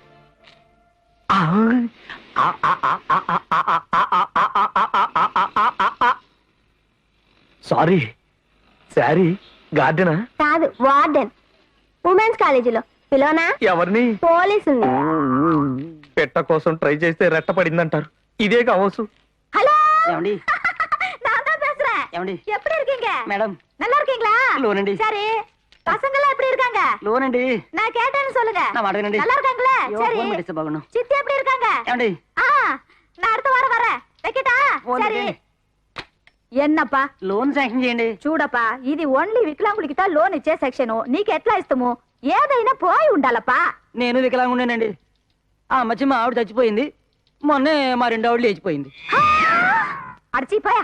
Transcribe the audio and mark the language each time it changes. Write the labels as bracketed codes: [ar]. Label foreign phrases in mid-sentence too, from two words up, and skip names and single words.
[te] సారీ, సారీ. గార్డెనా? కాదు, వార్డెన్. ఉమెన్స్ కాలేజీలో. పిలోనా? ఎవరిని? పోలీసుని. పెట్ట కోసం ట్రై చేస్తే రెట్ట పడిందంటారు. ఇదే కావచ్చు. హలో, ఏమండి? [ta] நான் தான் பேசுறேன். [te] ఏమండి? [ta] எப்படி இருக்கீங்க? [te] మేడం, [ta] நல்லா இருக்கீங்களா? [te] లోనండి. [ta] சரி, பசங்களாம் எப்படி இருக்காங்க? [te] లోనండి. [ta] நான் கேட்டேன்னு சொல்லுங்க. [te] నా మాట వినండి. [ta] நல்லா இருக்காங்களே? [te] అయ్యో, [ta] சரி. [te] ఫోన్ పెట్టేస్తే బాగుండు. [ta] சித்தி எப்படி இருக்காங்க? [te] ఏమండి? [ta] ஆ, நான் அடுத்த வாரம் வரேன். வைக்கட்டா? [te] ఫోన్ [ta] சரி. [te] పెట్టండి. [ta] ఎన్నప్పా [te] లోన్ శాంక్షన్ చేయండి. చూడప్పా, ఇది ఓన్లీ వికలాంగులకి లోన్ ఇచ్చే సెక్షన్. నీకు ఎట్లా ఇస్తాము? ఏదైనా పోయి ఉండాలప్పా. నేను వికలాంగా ఉండేనండి. ఆ మధ్య మా ఆవిడ చచ్చిపోయింది. మొన్నే మా రెండో ఆవిడ లేచిపోయింది. అడిచిపోయా.